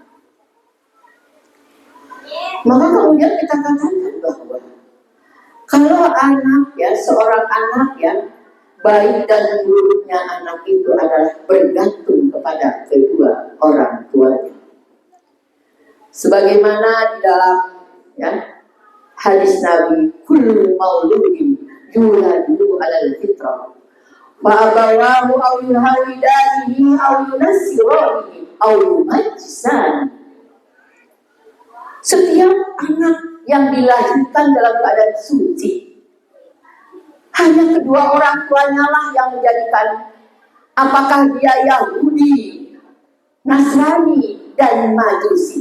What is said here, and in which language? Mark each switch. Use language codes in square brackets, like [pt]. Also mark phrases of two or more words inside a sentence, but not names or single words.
[id] Maka kemudian kita katakan bahwa kalau anak ya, seorang anak ya, baik dan buruknya anak itu adalah bergantung kepada kedua orang tuanya. Sebagaimana di dalam ya, hadis Nabi, [ar] كل مولود يولد على الفطرة وأبواه أو يهودانه أو ينصرانه أو يمجسانه. [id] Setiap anak yang dilahirkan dalam keadaan suci, hanya kedua orang tuanya lah yang menjadikan, apakah dia Yahudi, Nasrani, dan Majusi.